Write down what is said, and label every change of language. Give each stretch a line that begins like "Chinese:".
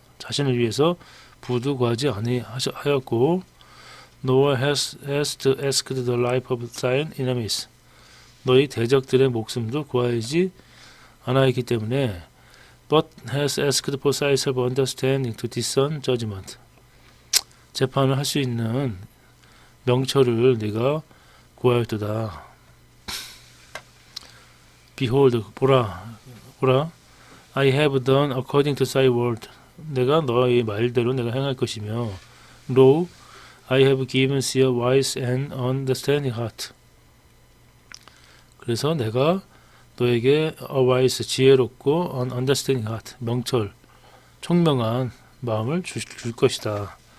Korean: 자신을 위해서 부도 구하지 아니하였고,
English: nor hast asked the life of thine enemies.
Korean: 너희 대적들의 목숨도 구하지 않았기 때문에,
English: but hast asked for thyself understanding to discern judgment.
Korean: 재판을 할 수 있는 명철을 네가 구하였도다.
English: Behold,
Korean: 보라,
English: I have done according to thy word.
Korean: 내가 너의 말대로 내가 행할 것이며,
English: Lo, I have given thee a wise and understanding heart.
Korean: 그래서 내가 너에게
English: a wise,
Korean: 지혜롭고
English: an understanding heart,
Korean: 명철, 총명한 마음을 줄 것이다.